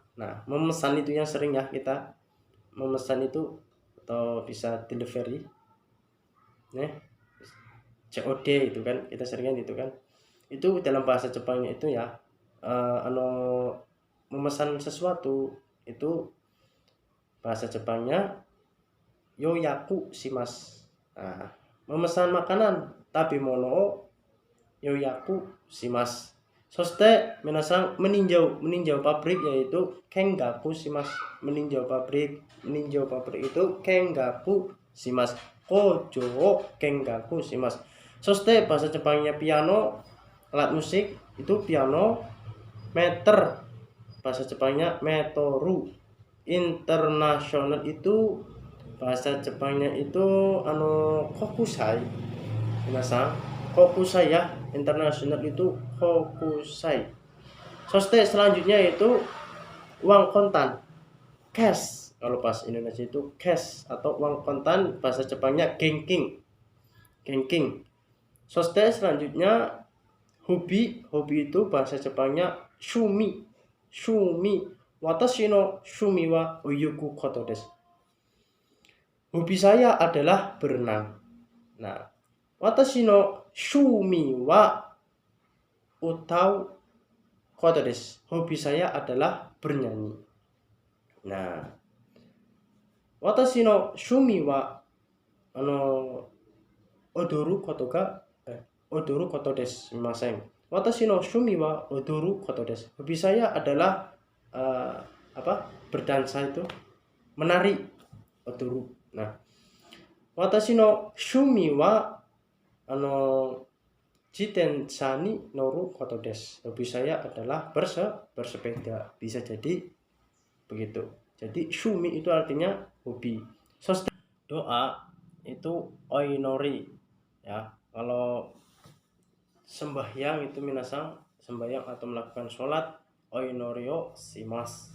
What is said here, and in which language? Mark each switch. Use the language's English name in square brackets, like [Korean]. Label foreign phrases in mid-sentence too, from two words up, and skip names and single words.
[Indonesian] Nah, memesan itu yang sering ya kita memesan itu, atau bisa delivery. Nah, COD itu kan kita seringan itu kan. Itu dalam bahasa Jepangnya itu ya memesan sesuatu itu bahasa Jepangnya [Japanese] 予約します. [Indonesian] Nah, memesan makanan tapi [Japanese] もの予約します. そして皆さん [Indonesian] meninjau pabrik yaitu [Japanese] 見学します. [Indonesian] Meninjau pabrik itu [Japanese] 見学します. 工場見学します. [Indonesian] Soste bahasa Jepangnya piano, alat musik itu piano. Meter bahasa Jepangnya metoru. Internasional itu bahasa Jepangnya itu kokusai. [Japanese] 皆さん国際 ya. [Indonesian] Internasional itu kokusai. Soste selanjutnya itu uang kontan, cash. Kalau pas Indonesia itu cash atau uang kontan, bahasa Jepangnya genking. Soste selanjutnya hobi itu bahasa Jepangnya shumi. [Japanese] 私の趣味は泳ぐことです. [Indonesian] Hobi saya adalah berenang. Nah, [Japanese] 私の趣味は歌うことです. [Indonesian] Hobi saya adalah bernyanyi. Nah, [Japanese] 私の趣味は踊ることが踊ることです. すみません. 私の趣味は踊ることです. [Indonesian] Hobi saya adalah berdansa itu, menari, odoru. Nah, [Japanese] 私の趣味は自転車に乗ることです. [Indonesian] Hobi saya adalah bersepeda. Bisa jadi begitu. Jadi shumi itu artinya hobi. Doa itu oinori ya. Kalau sembahyang itu minasang sembahyang atau melakukan sholat [Japanese] お祈りをします.